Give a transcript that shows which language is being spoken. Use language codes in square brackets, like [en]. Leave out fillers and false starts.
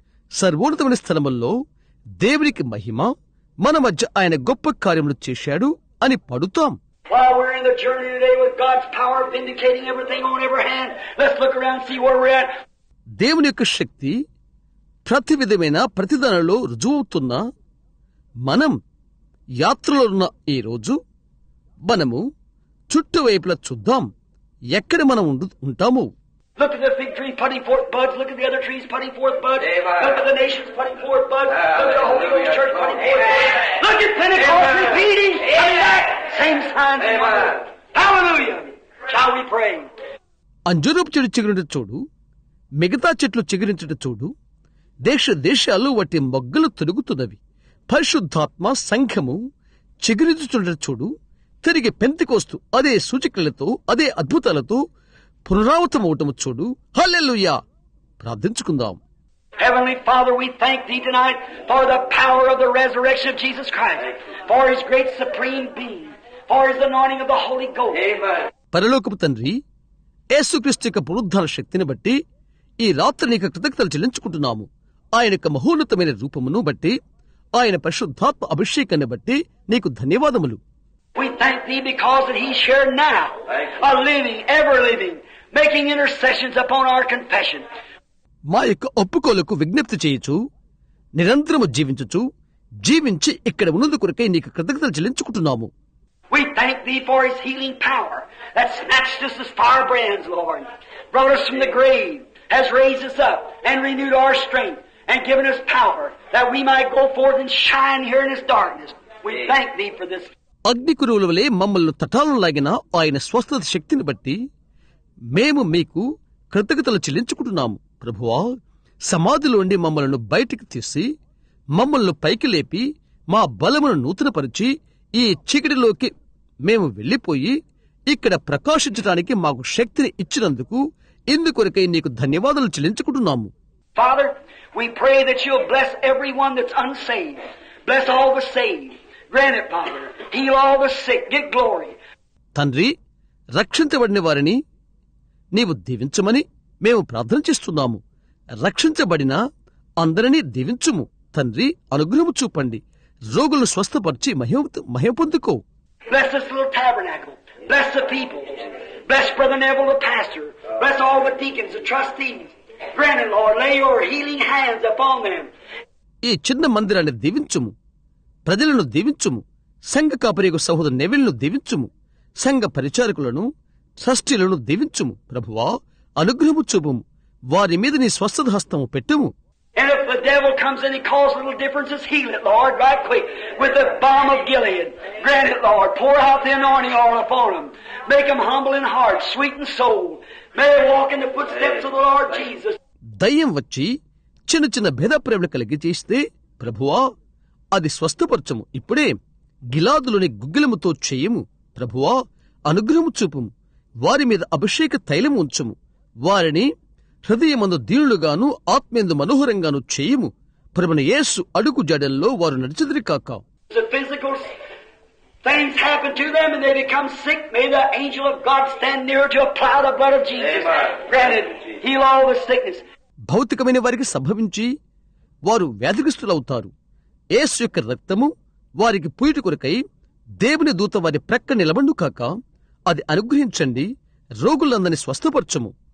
[te] సర్వోన్నతమైన స్థలముల్లో దేవునికి మహిమ, మన మధ్య ఆయన గొప్ప కార్యములు చేశాడు అని పడుతాం. [en] While we're in the journey today with God's power vindicating everything on every hand, let's look around and see where we're at. [te] దేవుని యొక్క శక్తి ప్రతి విధమైన ప్రతిదానిలో రుజువవుతున్న మనం యాత్రలో ఉన్న ఈ రోజు మనము చుట్టువైపులా చూద్దాం, ఎక్కడ మనం ఉంటాము. [en] Look at the fig tree putting forth buds. Look at the other trees putting forth buds. Look at the nations putting forth buds. Look at the Holy Ghost Church putting forth buds. Look at Pentecost repeating. Coming back. Same signs and wonders. Hallelujah. Shall we pray? [te] అంజూరపు చెట్టు చిగురించట చూడు, మిగతా చెట్లు చిగురించట చూడు. దేశాలు వాటి మొగ్గలు తొలుగుతున్నవి. పరిశుద్ధాత్మ సంఘము చిగురించుచుండట చూడు. తిరిగి పెంతెకోస్తు అదే సూచకలతో, అదే అద్భుతాలతో పునరావృతమవటము చూడు. హల్లెలూయా. ప్రార్థించుకుందాం. [en] Heavenly Father, we thank Thee tonight for the power of the resurrection of Jesus Christ, for His great supreme being, for His anointing of the Holy Ghost. Amen. [te] పరలోకపు తండ్రి, యేసుక్రీస్తు యొక్క పునరుద్ధాన శక్తిని బట్టి ఈ రాత్రి నీకు కృతజ్ఞతలు చెల్లించుకుంటున్నాము. ఆయన యొక్క మహోన్నతమైన రూపమును బట్టి, ఆయన పరిశుద్ధాత్మ అభిషేకాన్ని బట్టి నీకు ధన్యవాదములు. [en] We thank Thee because that He's here now, a living, ever living, making intercessions upon our confession. [te] మా యొక్క ఒప్పుకోలకు విజ్ఞప్తి చేయుచు, నిరంతరము జీవించి ఇక్కడ ఉన్నందు కొరకై నీకు కృతజ్ఞతలు చెల్లించుకుంటున్నాము. [en] We thank Thee for His healing power that snatched us as firebrands, Lord, brought us from the grave, has raised us up and renewed our strength and given us power that we might go forth and shine here in this darkness. We thank Thee for this. [te] అగ్నికురువుల వలె మమ్మల్ని తటాలను లాగిన ఆయన స్వస్థత శక్తిని బట్టి మేము మీకు కృతజ్ఞతలు చెల్లించుకుంటున్నాము. ప్రభువా, సమాధిలోండి మమ్మల్ని బయటికి తీసి మమ్మల్ని పైకి లేపి మా బలమును నూతనపరిచి ఈ చీకటిలోకి మేము వెళ్లిపోయి ఇక్కడ ప్రకాశించడానికి మాకు శక్తిని ఇచ్చినందుకు ఇందుకొరకై నీకు ధన్యవాదాలు చెల్లించుకుంటున్నాము. [en] Father, we pray that You'll bless everyone that's unsaved. Bless all the saved. Grant it, Father. Heal all the sick. Get glory. [te] తండ్రి, రక్షించబడిన వారిని నీవు దీవించమని మేము ప్రార్థన చేస్తున్నాము. రక్షించబడిన అందరినీ దీవించుము. తండ్రి, అనుగ్రహము చూపండి. రోగులను స్వస్థపరిచి మహిమ పొందుకో. [en] Bless this little tabernacle. Bless the people. Bless Brother Neville, the pastor. Bless all the deacons, the trustees. Grant it, Lord. Lay your healing hands upon them. [te] ఈ చిన్న మందిరాన్ని దీవించుము, ప్రజలను దీవించుము, సంఘ కాపరియకు సహోదరు నెవిల్ను దీవించుము, సంఘ పరిచారకులను ట్రస్టీలను దీవించుము. ప్రభువా, అనుగ్రహము చూపుము, వారి మీద నీ స్వస్థత హస్తము పెట్టుము. [en] And if the devil comes in and causes little differences, heal it, Lord, right quick, with the balm of Gilead. Grant it, Lord. Pour out the anointing oil upon them. Make them humble in heart, sweet in soul. May they walk in the footsteps of the Lord Jesus. [te] దయ్యం వచ్చి చిన్న చిన్న భేదప్రేమలు కలిగి చేస్తే, ప్రభువా, అది స్వస్థపరచము. ఇప్పుడే గిలాదులోని గుగ్గిలముతో చేయము. ప్రభువా, అనుగ్రహము చూపుము, వారి మీద అభిషేక తైలము ఉంచుము, వారిని హృదయమందు దీనులుగాను ఆత్మేందు మనోహరంగాను చేయుము. ప్రభువైన యేసు అడుగు జాడల్లో వారు నడిచెదరు కాక. [en] The physical things happen to them and they become sick. May the angel of God stand near to apply the blood of Jesus. Granted, heal all the sickness. [te] భౌతికమైన వారికి సంభవించి వారు వ్యాధిగ్రస్తులవుతారు. యేసు యొక్క రక్తము వారికి పూయుట కొరకై దేవుని దూత వారి ప్రక్క నిలబండు కాక. అది అనుగ్రహించండి, రోగులందరినీ స్వస్థపరచము.